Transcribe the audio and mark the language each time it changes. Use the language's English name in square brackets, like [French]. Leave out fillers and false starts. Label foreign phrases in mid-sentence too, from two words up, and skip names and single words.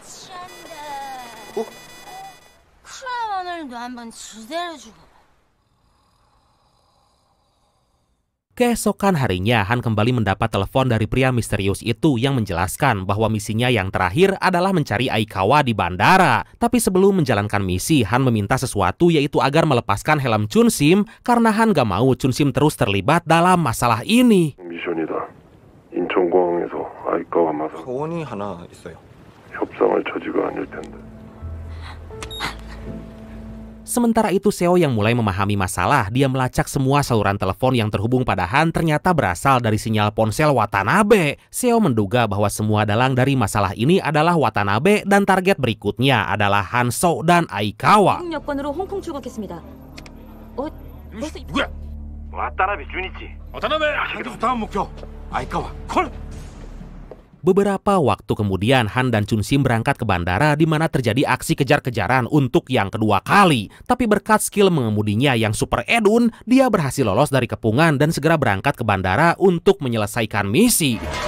[Indonesian] Keesokan harinya, Han kembali mendapat telepon dari pria misterius itu yang menjelaskan bahwa misinya yang terakhir adalah mencari Aikawa di bandara. Tapi sebelum menjalankan misi, Han meminta sesuatu yaitu agar melepaskan helm Chun Sim karena Han gak mau Chun Sim terus terlibat dalam masalah ini. [Korean] 미션이다. 인천공항에서 아이카와 마사 소원이 하나 있어요. 협상할 처지가 아닐 텐데. [Indonesian] Sementara itu Seo yang mulai memahami masalah, dia melacak semua saluran telepon yang terhubung pada Han ternyata berasal dari sinyal ponsel Watanabe. Seo menduga bahwa semua dalang dari masalah ini adalah Watanabe dan target berikutnya adalah Hanso dan Aikawa. [Korean] 여권으로 홍콩 출국했습니다. 누구야? 와타나베 주니치. 와타나베. 한국 다음 목표 아이카와 콜. [Indonesian] Beberapa waktu kemudian, Han dan Chun Sim berangkat ke bandara di mana terjadi aksi kejar-kejaran untuk yang kedua kali. Tapi berkat skill mengemudinya yang super edun, dia berhasil lolos dari kepungan dan segera berangkat ke bandara untuk menyelesaikan misi.